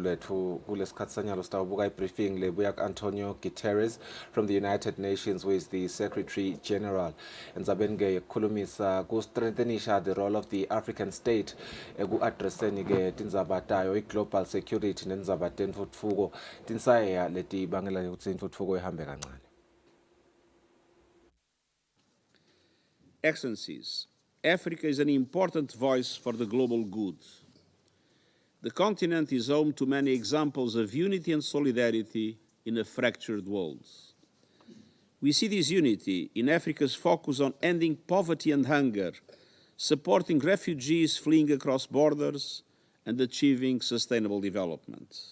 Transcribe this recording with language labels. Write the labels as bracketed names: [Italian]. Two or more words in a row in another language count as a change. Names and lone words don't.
[Swati] lethu kulesikhathi sanyalo sitawubuka ibriefing lebuya [English] Antonio Guterres from the United Nations, who is the Secretary General. [Swati] Endzabeni ke ukukhulumisa ku strengthenisha [English] the role of the African state [Swati] eku-addresseni ke tindzaba tayo i- [English] global security [Swati] nendzaba tentfutfuko tinsaya leti bangela ukuthi intfutfuko ihambe kancane. [English] Excellencies, Africa is an important voice for the global good. The continent is home to many examples of unity and solidarity in a fractured world. We see this unity in Africa's focus on ending poverty and hunger, supporting refugees fleeing across borders, and achieving sustainable development.